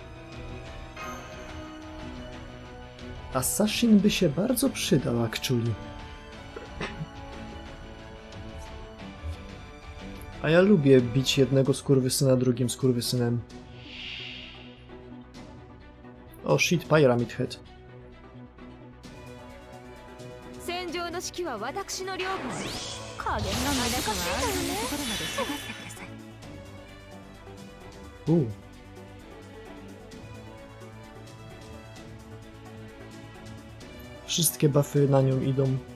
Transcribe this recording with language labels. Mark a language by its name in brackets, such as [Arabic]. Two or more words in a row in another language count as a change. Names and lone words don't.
[Polish] Assassin by się bardzo przydał, actually. A ja lubię bić jednego skurwysyna drugim skurwysynem. [English] O shit, Pyramid Head. [Japanese] 戦場の指揮は私の領分。加減が難しいだよね。ところまで下がってください。 [Polish] Wszystkie buffy na nią idą.